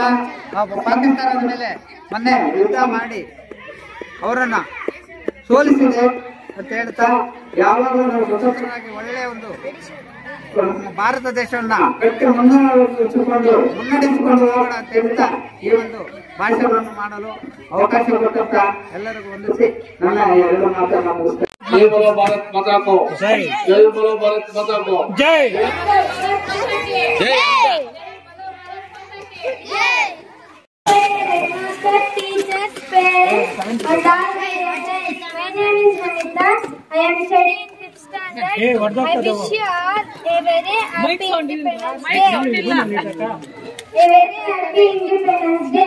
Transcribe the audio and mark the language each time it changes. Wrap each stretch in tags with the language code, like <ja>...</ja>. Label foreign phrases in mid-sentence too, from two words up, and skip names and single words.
<kn>ಪಾಕಿಸ್ತಾನದ ಮೇಲೆ ಮೊನ್ನೆ ಯುದ್ಧ ಮಾಡಿ ಅವರನ್ನ ಸೋಲಿಸಿದೆ ಅಂತ ಹೇಳ್ತಾ ಯಾವಾಗಲೂ ನಾವು ಸ್ವತಂತ್ರವಾಗಿ ಒಳ್ಳೆಯ ಒಂದು ಭಾರತ ದೇಶವನ್ನ ಗಟ್ಟಿ ಮುನ್ನಡೆಸಿಕೊಂಡು ಹೋಗೋಣ ಅಂತ ಹೇಳ್ತಾ ಈ ಒಂದು ಭಾಷಣವನ್ನು ಮಾಡಲು ಅವಕಾಶ ಕೊಟ್ಟಂತ ಎಲ್ಲರಿಗೂ ವಂದಿಸಿ ನನ್ನ 2 ಮಾತನ್ನು ಮುಗಿಸ್ತೇನೆ.</kn> <hi>जय बोलो भारत माता को जय, जय बोलो भारत माता को जय, जय।</hi> <en>Teachers, parents, and all my relatives. My name is Vanita. I am studying 5th standard. I wish you all a very happy Independence Day. A very happy Independence Day.</en>